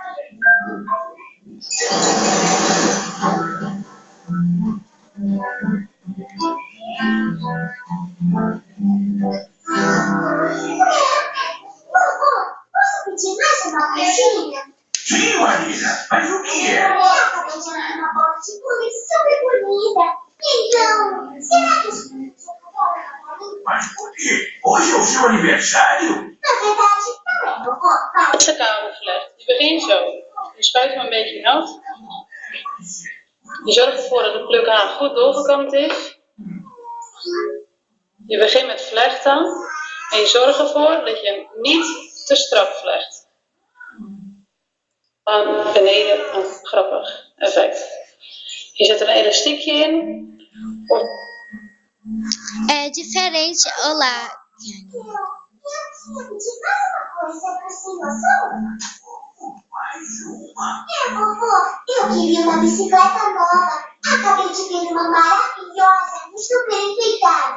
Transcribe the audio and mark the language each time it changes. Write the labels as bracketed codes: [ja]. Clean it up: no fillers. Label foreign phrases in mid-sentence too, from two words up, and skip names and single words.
[pt] Vovô, posso pedir mais uma coisinha? Sim, Marina, mas o que é? Eu acabei de ver uma bola de pule super bonita. Então, será que isso pode ser pra mim? Mas por quê? Hoje é o seu aniversário? Na verdade, não é, vovô, mas... [nl] Eerste kamervlecht. Je begint zo. Je spuit hem een beetje nat. Je zorgt ervoor dat de plukhaan goed doorgekamd is. Je begint met vlechten. En je zorgt ervoor dat je hem niet te strak vlecht. Aan beneden een grappig effect. Je zet er een elastiekje in. [pt] É diferente. Olá. Eu tinha pedir mais uma coisa pra sem noção? Mais uma? Vovô, eu queria uma bicicleta nova. Acabei de ver uma maravilhosa e super enfeitada.